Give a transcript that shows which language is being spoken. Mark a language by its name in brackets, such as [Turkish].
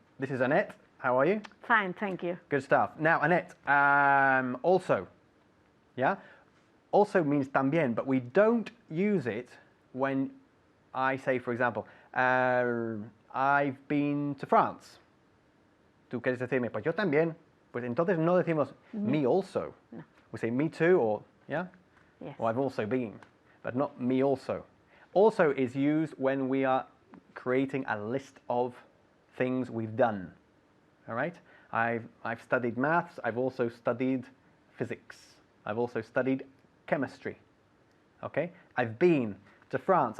[English] This is Annette. How are you? Fine, thank you. Good stuff. Now, Annette, also, yeah? Also means también, but we don't use it when I say, for example, I've been to France. [Spanish] Tú quieres decirme, pues yo también. Pues entonces no decimos [English] me also. No. We say me too, or, yeah? Yes. Or I've also been, but not me also. Also is used when we are creating a list of things we've done. All right? I've studied maths. I've also studied physics. I've also studied chemistry. Okay? I've been to France.